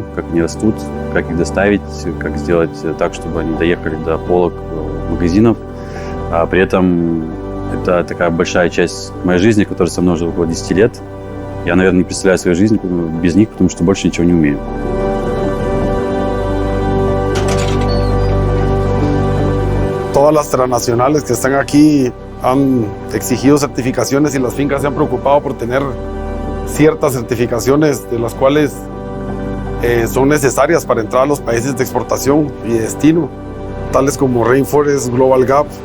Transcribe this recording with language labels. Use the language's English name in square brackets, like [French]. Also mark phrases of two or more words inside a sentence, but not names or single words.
[Russian] как они растут, как их доставить, как сделать так, чтобы они доехали до полок магазинов. А при этом это такая большая часть моей жизни, которая со мной уже около 10 лет. Я, наверное, не представляю свою жизнь без них, потому что больше ничего не умею. [Spanish] Todas las transnacionales que están aquí han exigido certificaciones y las fincas se han preocupado por tener ciertas certificaciones de las cuales son necesarias para entrar a los países de exportación y de destino, tales como Rainforest Global Gap,